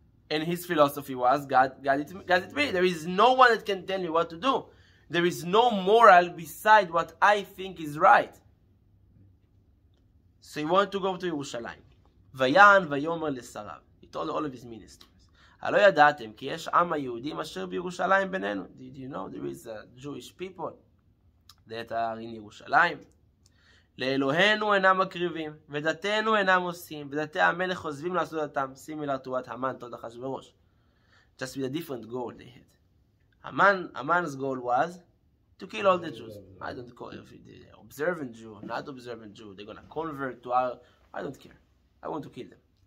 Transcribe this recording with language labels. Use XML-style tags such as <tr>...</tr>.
<en>And his philosophy was, God it me. There is no one that can tell me what to do. There is no moral beside what I think is right. So he wanted to go to Yerushalayim.</en> <he>ויען ויאמר לשריו.</he> <en>He told all of his ministers.</en> <he>הלא ידעתם כי יש עם היהודים אשר בירושלים בינינו.</he> <en>Did you know there is Jewish people that are in ירושלים?</en> <he>לאלוהינו אינם מקריבים, ודתנו אינם עושים, ודתי המלך עוזבים לעשות דתם.</he> <en>Similar to what Haman told Achashverosh. Just with a different goal they had. Haman's goal was to kill all the Jews. I don't care if they're observant Jew or not observant Jew. They're going to convert to our... I don't care. I want to kill them.</en>